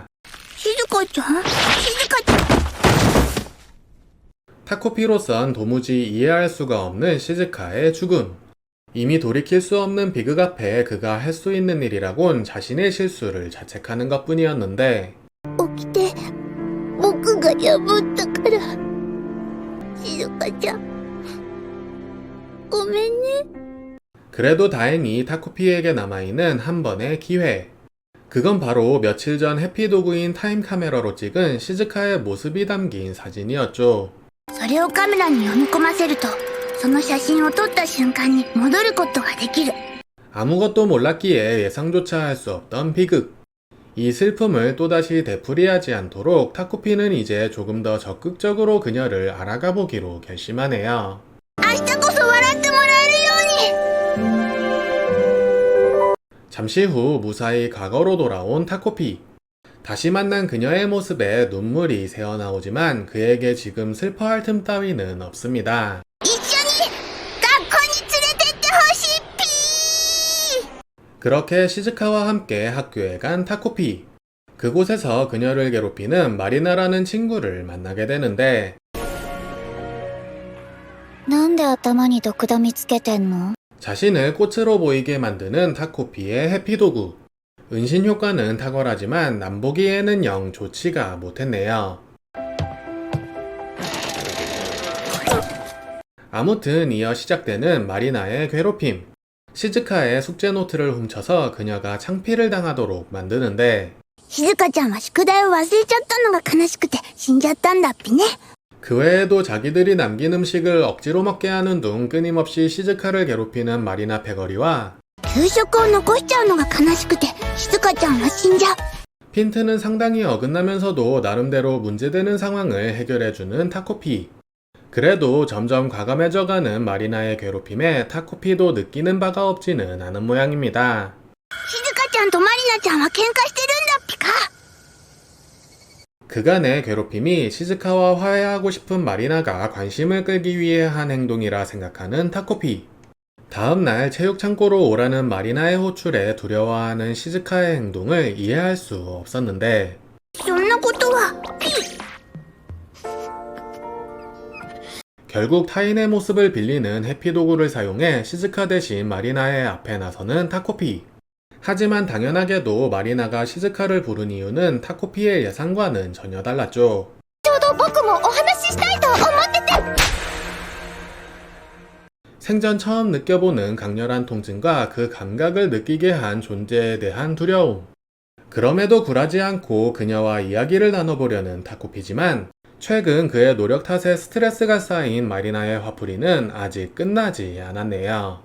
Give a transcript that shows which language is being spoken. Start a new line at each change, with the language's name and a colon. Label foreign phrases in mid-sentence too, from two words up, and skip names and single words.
Japanese: 静香ちゃん、静香ちゃん。
Korean: 타코피로선 도무지 이해할 수가 없는 시즈카의 죽음. 이미 돌이킬 수 없는 비극 앞에 그가 할 수 있는 일이라곤 자신의 실수를 자책하는 것뿐이었는데
Japanese: 起きて、僕が破ったから。静香ちゃん、ごめんね。
Korean: 그래도 다행히 타코피에게 남아있는 한 번의 기회. 그건 바로 며칠 전 해피도구인 타임카메라로 찍은 시즈카의 모습이 담긴 사진이었죠.
Japanese: それをカメラに読み込ませると、その写真を撮った瞬間に戻ることができる。
Korean: 아무것도 몰랐기에 예상조차 할 수 없던 비극. 이 슬픔을 또다시 되풀이하지 않도록 타코피는 이제 조금 더 적극적으로 그녀를 알아가 보기로 결심하네요.
Japanese: 明日こそ笑ってもらえるように。
Korean: 잠시 후 무사히 과거로 돌아온 타코피. 다시 만난 그녀의 모습에 눈물이 새어나오지만 그에게 지금 슬퍼할 틈 따위는 없습니다.
Japanese: 一緒に学校に連れてってほしいっぴー。
Korean: 그렇게 시즈카와 함께 학교에 간 타코피. 그곳에서 그녀를 괴롭히는 마리나라는 친구를 만나게 되는데
Japanese: なんで頭に毒ダミつけてんの？
Korean: 자신을 꽃으로 보이게 만드는 타코피의 해피도구. 은신 효과는 탁월하지만 남보기에는 영 좋지가 못했네요. 아무튼 이어 시작되는 마리나의 괴롭힘. 시즈카의 숙제 노트를 훔쳐서 그녀가 창피를 당하도록 만드는데
Japanese: 静香ちゃんは宿題を忘れちゃったのが悲しくて死んじゃったんだっぴね。
Korean: 그 외에도 자기들이 남긴 음식을 억지로 먹게 하는 둥 끊임없이 시즈카를 괴롭히는 마리나 패거리와
Japanese: 給食を残しちゃうのが悲しくて静香ちゃんは死んじゃう。
Korean: 핀트는 상당히 어긋나면서도 나름대로 문제되는 상황을 해결해주는 타코피. 그래도 점점 과감해져가는 마리나의 괴롭힘에 타코피도 느끼는 바가 없지는 않은 모양입니다.
Japanese: 静香ちゃんとマリナちゃんは喧嘩してるんだっぴか。
Korean: 그간의 괴롭힘이 시즈카와 화해하고 싶은 마리나가 관심을 끌기 위해 한 행동이라 생각하는 타코피. 다음날 체육창고로 오라는 마리나의 호출에 두려워하는 시즈카의 행동을 이해할 수 없었는데
Japanese: そんなことはピ。
Korean: 결국 타인의 모습을 빌리는 해피도구를 사용해 시즈카 대신 마리나의 앞에 나서는 타코피. 하지만 당연하게도 마리나가 시즈카를 부른 이유는 타코피의 예상과는 전혀 달랐죠.
Japanese: ちょうど僕もお話ししたいと思ってて。
Korean: 생전 처음 느껴보는 강렬한 통증과 그 감각을 느끼게 한 존재에 대한 두려움. 그럼에도 굴하지 않고 그녀와 이야기를 나눠보려는 타코피지만 최근 그의 노력 탓에 스트레스가 쌓인 마리나의 화풀이는 아직 끝나지 않았네요.